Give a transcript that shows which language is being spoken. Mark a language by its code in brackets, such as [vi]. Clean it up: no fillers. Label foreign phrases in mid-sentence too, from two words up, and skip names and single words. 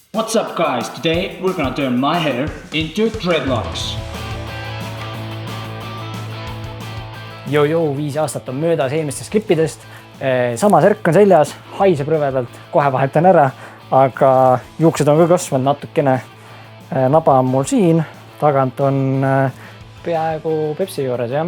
[en] What's up guys, today we're gonna turn my hair into dreadlocks. [et] Joo, 5 aastat on möödas eelmistest klippidest. Sama särk on seljas, haiseb rõvedalt, kohe vahetan ära, aga juuksed on ka kasvanud natukene. Naba on mul siin, tagant on peaaegu Pepsi juures, jah.